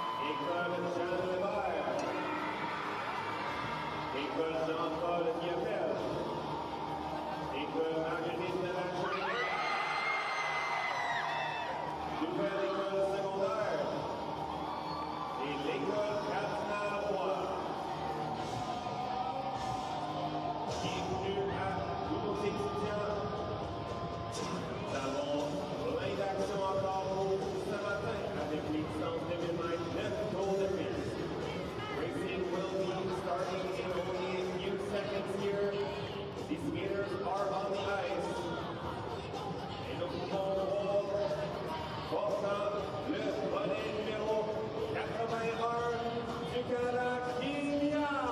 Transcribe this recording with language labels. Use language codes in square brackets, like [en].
[fr] école Jean Lebert, école Jean-Paul Diapel, école Marguerite de la Journée, nouvelle école secondaire et l'école Cardinal Roy. Bienvenue à tous nos étudiants. Nous avons plein d'actions encore pour vous ce matin avec les distances de 1000 mètres, 9 tours de piste. [en] Racing will be starting in only a few seconds here. The skaters are on the ice. [fr] Et nous pouvons voir portant le bonnet numéro 81 du Canada, Kenya.